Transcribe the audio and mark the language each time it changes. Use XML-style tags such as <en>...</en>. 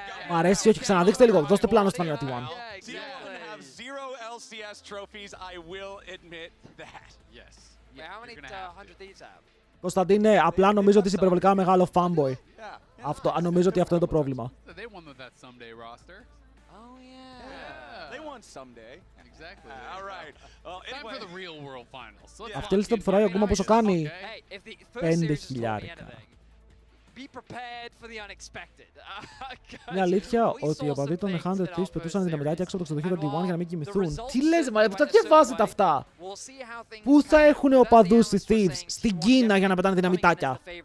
<el>Μ' αρέσει, όχι, ξαναδείξτε λίγο. Δώστε πλάνο στη φανέλα T1.</el> <en>T1 have 0 LCS trophies, I will admit that. Yes. How many 100 thieves have?</en> <el>Κωνσταντίνε, απλά νομίζω ότι είσαι υπερβολικά μεγάλο fanboy. Νομίζω ότι αυτό είναι το πρόβλημα.</el> <en>They won that someday roster. Oh yeah. They won someday. Exactly. All right. Well, time for the real world finals.</en> <el>Αυτή η λίστα που φοράει ο Guma πόσο κάνει? 5.000.</el> <en>Be prepared for the unexpected.</en> <el>Είναι αλήθεια ότι οι οπαδοί των 100 Thieves πετούσαν δυναμητάκια έξω από το ξενοδοχείο των T1 για να μην κοιμηθούν. Τι λες, μα τα διαβάζετε αυτά. Πού θα έχουν οπαδούς οι Thieves? Στην Κίνα για να πετάνε δυναμητάκια.</el>